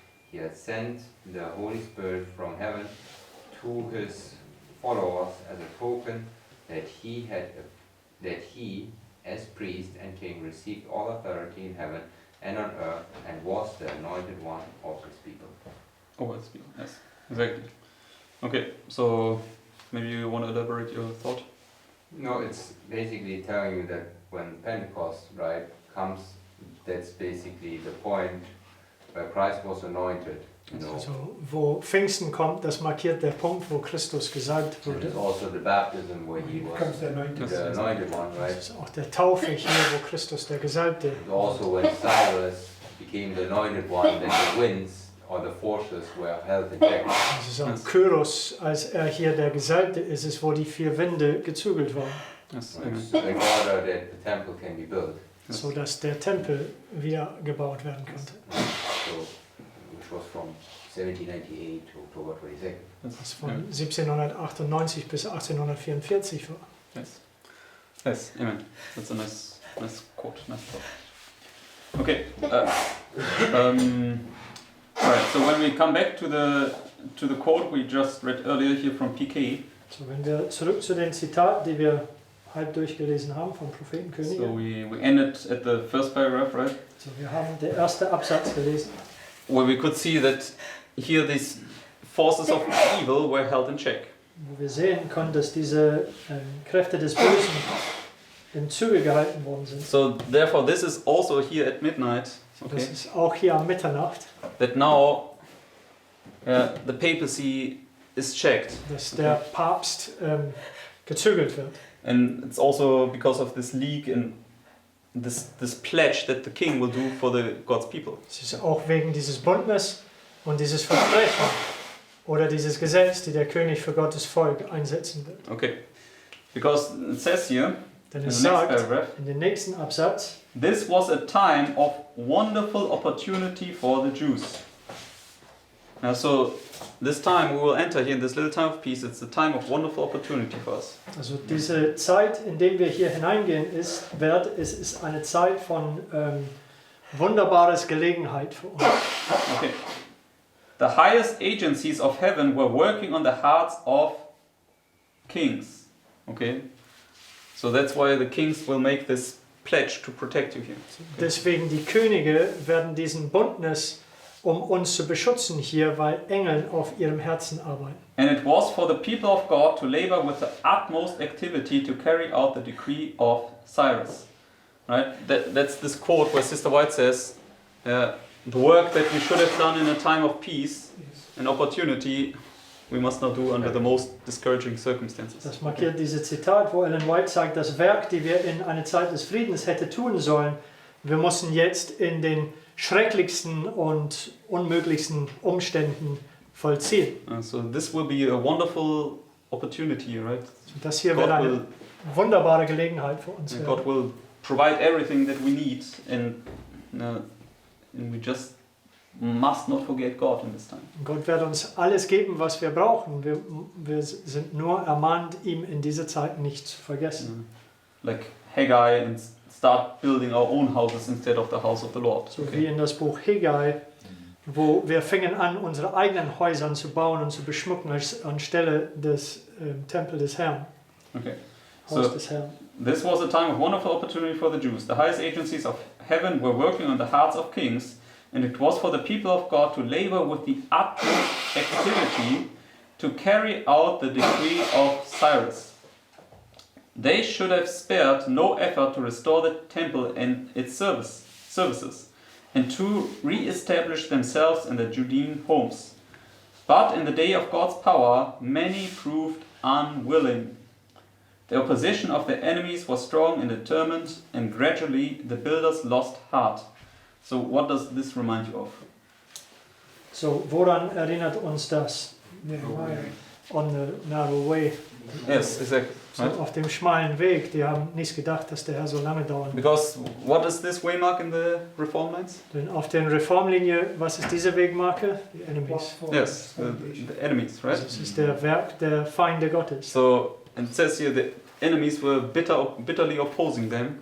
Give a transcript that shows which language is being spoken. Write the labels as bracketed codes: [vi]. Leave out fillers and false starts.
[en] He had sent the Holy Spirit from heaven to his followers as a token that he, as priest and king, received all authority in heaven and on earth, and was the anointed one of his people. Oh, it's yes, exactly. Okay, so maybe you want to elaborate your thought? No, it's basically telling you that when Pentecost, right, comes, that's basically the point where Christ was anointed. You know. [de] Also wo Pfingsten kommt, das markiert der Punkt, wo Christus gesalbt [en] And [de] wurde. [en] it's also the baptism where he was Becomes the anointed. the anointed one, [de] Das [en] right? [de] ist auch der Taufe hier, wo Christus der Gesalbte. [en] And also when Cyrus became the anointed one, then the winds or the forces were held in check. [de] Das ist auch Kyros, als er hier der Gesalbte ist, ist, wo die 4 Winde gezügelt waren, [en] Yes. Right? Amen. In order that the temple can be built. Yes. [de] sodass der Tempel wieder gebaut werden konnte. [en] So, which was from 1798 to October 22nd. [de] Was von 1798 bis 1844 war. [en] Yes. Yes. Amen. That's a nice quote. Nice thought. Okay. Alright. So when we come back to the quote we just read earlier here from PK. [de] So, wenn wir zurück zu den Zitaten, die wir halb durchgelesen haben vom Propheten Könige. [en] So we ended at the first paragraph, right? [de] So, wir haben den ersten Absatz gelesen, [en] Where we could see that here these forces of evil were held in check. [de] wo wir sehen konnten, dass diese Kräfte des Bösen in Züge gehalten worden sind. [en] So therefore this is also here at midnight, [de] Das [en] okay, [de] ist auch hier am Mitternacht, [en] that now the papacy is checked. [de] dass der Papst gezügelt wird. [en] And it's also because of this leak and this pledge that the king will do for the God's people. [de] Es ist auch wegen dieses Bündnis und dieses Versprechen oder dieses Gesetz, die der König für Gottes Volk einsetzen wird. [en] Okay, because it says here [de] Denn [en] in [de] es [en] the next [de] sagt [en] paragraph, [de] in dem nächsten Absatz, [en] this was a time of wonderful opportunity for the Jews. Now, so this time we will enter here in this little time of peace. It's a time of wonderful opportunity for us. [de] also diese Zeit, in der wir hier hineingehen, es ist eine Zeit von wunderbares Gelegenheit für uns. [en] Okay. The highest agencies of heaven were working on the hearts of kings. Okay. So that's why the kings will make this pledge to protect you here. [de] Deswegen die Könige werden diesen Bündnis, um uns zu beschützen hier, weil Engel auf ihrem Herzen arbeiten. [en] And it was for the people of God to labor with the utmost activity to carry out the decree of Cyrus. Right? That's this quote where Sister White says, the work that we should have done in a time of peace and opportunity, we must not do under the most discouraging circumstances. [de] Das markiert dieses Zitat, wo Ellen White sagt, das Werk, die wir in einer Zeit des Friedens hätte tun sollen, wir müssen jetzt in den schrecklichsten und unmöglichsten Umständen vollziehen. [en] So this will be a wonderful opportunity, right? [de] Das hier wird eine wunderbare Gelegenheit für uns. [en] God will provide everything that we need, and we just must not forget God in this time. [de] Gott wird uns alles geben, was wir brauchen. Wir sind nur ermahnt, ihm in dieser Zeit nicht zu vergessen. [en] Like Haggai, and start building our own houses instead of the house of the Lord. [de] So wie in das Buch Haggai, wo wir fingen an, unsere eigenen Häuser zu bauen und zu beschmücken anstelle des Tempel des Herrn. [en] Okay. [de] Haus [en] So [de] des Herrn. [en] this was a time of wonderful opportunity for the Jews. The highest agencies of heaven were working on the hearts of kings, and it was for the people of God to labor with the utmost activity to carry out the decree of Cyrus. They should have spared no effort to restore the temple and its services, and to re-establish themselves in the Judean homes. But in the day of God's power, many proved unwilling. The opposition of the enemies was strong and determined, and gradually the builders lost heart. So what does this remind you of? [de] So, woran erinnert uns das? [en] Nehemiah. On the narrow way. Yes, exactly. [de] So, auf dem schmalen Weg, die haben nicht gedacht, dass der Herr so lange dauern wird. [en] Because what is this waymark in the reform lines? [de] Denn auf der Reformlinie, was ist diese Wegmarke? Die Enemies. [en] Yes, the enemies, right? [de] Also es ist der Werk der Feinde Gottes. [en] So, and it says here the enemies were bitterly opposing them,